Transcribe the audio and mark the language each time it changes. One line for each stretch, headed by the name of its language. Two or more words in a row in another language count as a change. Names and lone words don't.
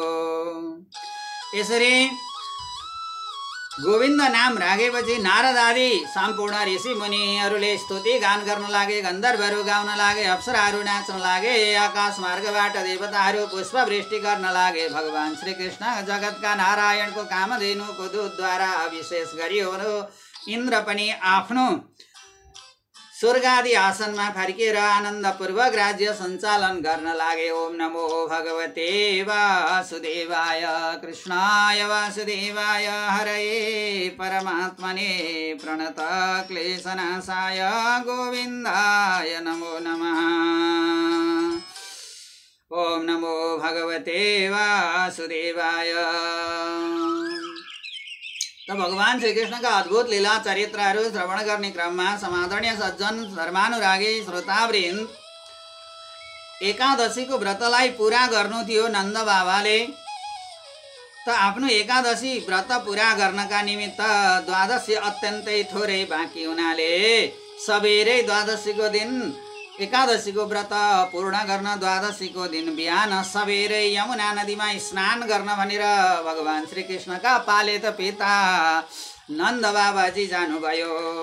Nepali: यसरी गोविन्द नाम राखेपछि नारद आदि सम्पूर्ण ऋषि मुनिहरूले स्तुति गान गर्न लागे, गन्धर्वहरू गाउन लागे, अप्सराहरू नाच्न लागे, आकाश मार्गबाट देवताहरू पुष्पवृष्टि गर्न लागे। भगवान श्री कृष्ण जगतका नारायणको कामधेनुको दूधद्वारा अभिषेक गरियो। इन्द्र पनि आफ्नो स्वर्गादि आसनमा फर्किएर आनन्दपूर्वक राज्य सञ्चालन गर्न लागे।
Sanskrit: ओम नमो भगवते वासुदेवाय, कृष्णाय वासुदेवाय, हरये परमात्मने प्रणत क्लेशनाशाय गोविन्दाय नमो नमः। ओम नमो भगवते वासुदेवाय।
Nepali: तो भगवान श्री कृष्ण का अद्भुत लीला चरित्रहरू श्रवण गर्ने क्रममा समादरणीय सज्जन धर्मानुरागी श्रोतावृन्द, एकादशीको व्रतलाई पूरा गर्नु थियो नन्द बाबाले। त आफ्नो एकादशी व्रत पूरा गर्नका निमित्त द्वादशी अत्यन्तै थोरै बाँकी हुनाले सबेरै द्वादशीको दिन एकादशीको व्रत पूर्ण गर्न द्वादशीको दिन बिहान सबेरै यमुना नदीमा स्नान गर्न भनेर भगवान श्री कृष्णका पालित पिता नन्द बाबाजी जानुभयो।